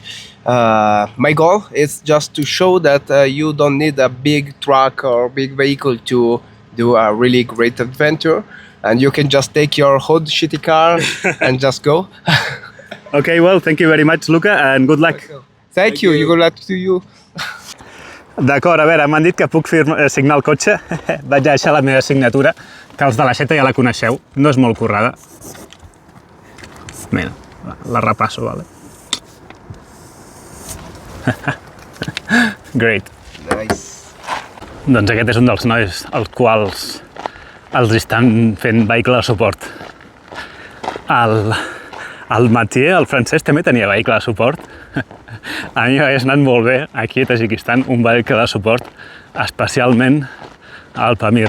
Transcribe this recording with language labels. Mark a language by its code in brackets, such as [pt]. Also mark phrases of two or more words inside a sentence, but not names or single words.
[en] My goal is just to show that you don't need a big truck or big vehicle to do a really great adventure, and you can just take your old shitty car and just go. Okay, well, thank you very much, Luca, and good luck. Thank you. Good luck to you. [ca] D'acord, a veure, m'han dit que puc signar el cotxe. Vaig a deixar la meva signatura, que els de la Xeta ja la coneixeu, no és molt currada. Mira, la repasso, vale? [en] Great. Nice. [ca] Doncs aquest és un dels nois als quals els estan fent vehicle de suport. El Mathieu, el francès, també tenia vehicle de suport. A mi m'hagués anat molt bé, aquí a Tajikistan, un vehicle de suport, especialment al Pamir.